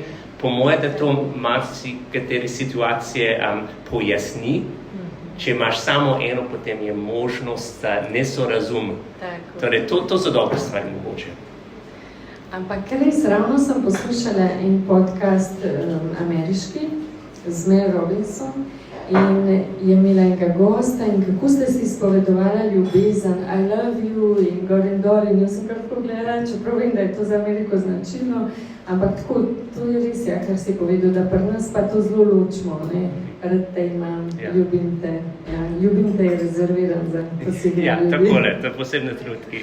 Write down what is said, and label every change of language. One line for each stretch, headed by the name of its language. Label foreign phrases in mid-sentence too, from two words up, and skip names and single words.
Slovenian: Po moje, da to marsikatere situacije pojasni, Če imaš samo eno, potem je možnost za nesorazum. Tako. Torej, to so dobre stvari mogoče. Ampak res, ravno sem poslušala en podcast ameriški z Mel Robinson in je imela enega gosta in kako ste si izpovedovala ljubezen,
English: I love you
Slovenian: in gor in dol in jaz sem kar pogledala, čeprav vem, da je to za Ameriko značilno, ampak tako, to je res, ja, kar si povedal, da pri nas pa to zelo ločimo, ne, rad te imam, ljubim te je rezerviran za posebne ljudi. Ja, takole, to je posebne trudki.